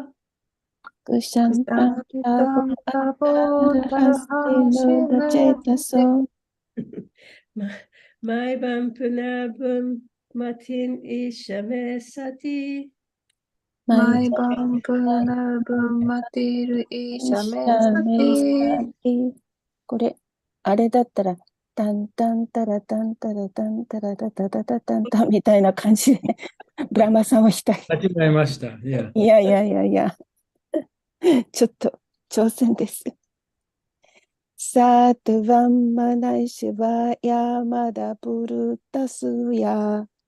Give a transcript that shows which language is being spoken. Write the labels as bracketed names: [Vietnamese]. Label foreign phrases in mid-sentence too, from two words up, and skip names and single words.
[Sanskrit] Kushantam Prabodharhasti Mudachetaso. Maivam Punarbhum Matin Ishamesati. Maivam Punarbhum Matir Ishamesati. [Japanese] これ、あれだったら、タンタンタラタンタラタンタラタタタタタンタンみたいな感じで、ブラマさんをしたい。 Yeah. いやいやいやいや、ちょっと挑戦です。 [Sanskrit] サトゥワンマナイシバヤマダプルタスヤ。